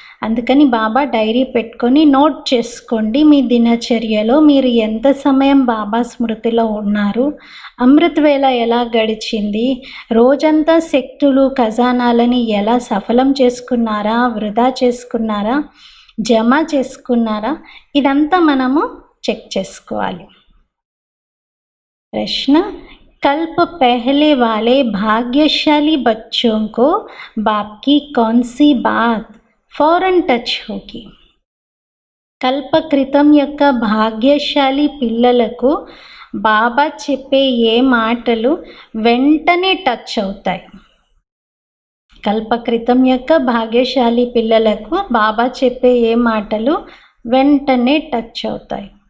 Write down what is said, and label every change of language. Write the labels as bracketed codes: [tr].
[te] అందుకని బాబా డైరీ పెట్టుకొని నోట్ చేసుకోండి, మీ దినచర్యలో మీరు ఎంత సమయం బాబా స్మృతిలో ఉన్నారు, అమృత్ వేళ ఎలా గడిచింది, రోజంతా శక్తులు ఖజానాలని ఎలా సఫలం చేసుకున్నారా, వృధా చేసుకున్నారా, జమ చేసుకున్నారా, ఇదంతా మనము చెక్ చేసుకోవాలి. [hi] ప్రశ్న, कल्प पहले वाले भाग्यशाली बच्चों को बाप की कौन सी बात फौरन टच होगी? [te] కల్ప క్రితం యొక్క భాగ్యశాలి పిల్లలకు బాబా చెప్పే ఏ మాటలు వెంటనే టచ్ అవుతాయి? కల్పక్రితం యొక్క భాగ్యశాలి పిల్లలకు బాబా చెప్పే ఏ మాటలు వెంటనే టచ్ అవుతాయి?